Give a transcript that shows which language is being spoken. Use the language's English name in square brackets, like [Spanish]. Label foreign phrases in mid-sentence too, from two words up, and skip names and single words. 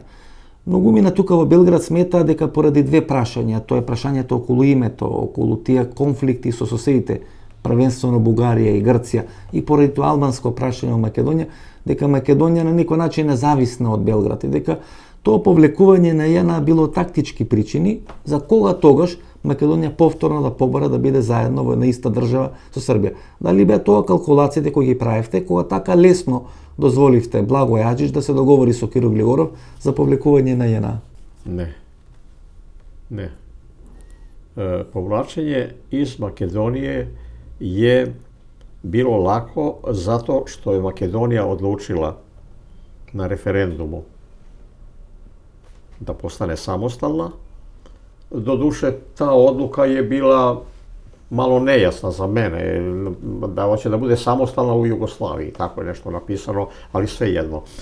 [Macedonian] Многумина тука во Белград смета дека поради две прашања, тоа е прашањето околу името, околу тие конфликти со соседите, првенствено Бугарија и Грција, и поради тоа албанско прашање во Македонија, дека Македонија на некој начин независна од Белград и дека тоа повлекување на JNA било тактички причини за кога тогаш Македонија повторно да побара да биде заедно во една иста држава со Србија. Дали беа тоа калкулациите кои ги правевте кога така лесно дозволивте Благој Аџич да се договори со Киро Глигоров за повлекување на JNA? [Serbian] Не. Не. Повлачење из Македонije je bilo lako zato što je Makedonija odlučila na referendumu da postane samostalna. Doduše, ta odluka je bila malo nejasna za mene, da hoće da bude samostalna u Jugoslaviji, tako je nešto napisano, ali svejedno.